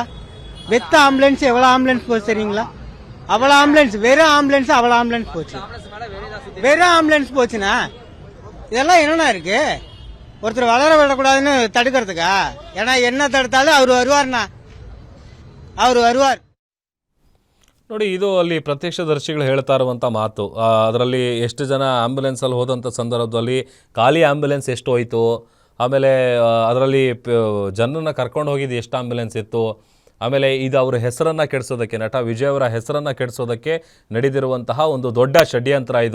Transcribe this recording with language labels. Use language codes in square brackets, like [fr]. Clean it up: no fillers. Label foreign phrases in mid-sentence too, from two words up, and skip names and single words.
[ta] வெத்த ஆம்புலன்ஸ் எவ்வளவு ஆம்புலன்ஸ் போச்சு தெரியுங்களா? அவ்வளவு ஆம்புலன்ஸ், வெறும் ஆம்புலன்ஸ் அவ்வளவு ஆம்புலன்ஸ் போச்சு. வெறும் ஆம்புலன்ஸ் போச்சுன்னா இதெல்லாம் என்னன்னா இருக்கு? ஒருத்தர் வளர விடக்கூடாதுன்னு தடுக்கிறதுக்கா? ஏன்னா என்ன தடுத்தாலும் அவர் வருவார்ண்ணா, அவர் வருவார். [kn] ನೋಡಿ, ಇದು ಅಲ್ಲಿ ಪ್ರತ್ಯಕ್ಷದರ್ಶಿಗಳು ಹೇಳ್ತಾ ಇರುವಂಥ ಮಾತು. ಅದರಲ್ಲಿ ಎಷ್ಟು ಜನ ಆ್ಯಂಬುಲೆನ್ಸಲ್ಲಿ ಹೋದಂಥ ಸಂದರ್ಭದಲ್ಲಿ ಖಾಲಿ ಆ್ಯಂಬುಲೆನ್ಸ್ ಎಷ್ಟು ಹೋಯಿತು, ಆಮೇಲೆ ಅದರಲ್ಲಿ ಜನರನ್ನು ಕರ್ಕೊಂಡು ಹೋಗಿದ್ದು ಎಷ್ಟು ಆ್ಯಂಬುಲೆನ್ಸ್ ಇತ್ತು, ಆಮೇಲೆ ಇದು ಅವರ ಹೆಸರನ್ನು ಕೆಡಿಸೋದಕ್ಕೆ, ನಟ ವಿಜಯ್ ಅವರ ಹೆಸರನ್ನು ಕೆಡಿಸೋದಕ್ಕೆ ನಡೆದಿರುವಂತಹ ಒಂದು ದೊಡ್ಡ ಷಡ್ಯಂತ್ರ ಇದು.